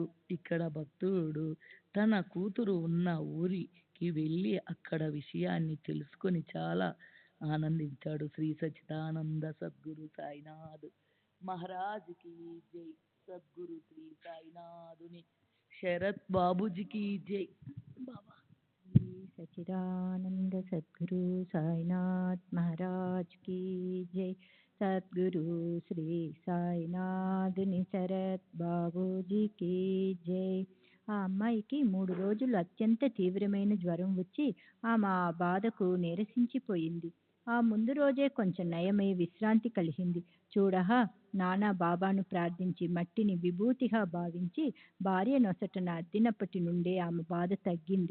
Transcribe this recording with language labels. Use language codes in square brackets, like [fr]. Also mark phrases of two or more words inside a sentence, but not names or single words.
[te] ఇక్కడ భక్తుడు తన కూతురు ఉన్న ఊరికి వెళ్ళి అక్కడ విషయాన్ని తెలుసుకొని చాలా ఆనందించాడు. శ్రీ సచ్చిదానంద సద్గురు సాయినాథ్ మహారాజ్కి జై. సద్గురు శ్రీ సాయినాథుని శరత్ బాబూజీకి జై. బాబా [hi] श्री सच्चिदानंद सद्गुरु साईनाथ महाराज की जय. [te] सद्गुरु श्री साईनाథ్ శరత్ బాబూజీకి జై. ఆ అమ్మాయికి 3 రోజులు అత్యంత తీవ్రమైన జ్వరం వచ్చి ఆమె ఆ బాధకు నీరసించిపోయింది. ఆ ముందు రోజే కొంచెం నయమై విశ్రాంతి కలిగింది. చూడహా, నానా బాబాను ప్రార్థించి మట్టిని విభూతిగా భావించి భార్య నొసటన అద్దినప్పటి నుండే ఆమె బాధ తగ్గింది.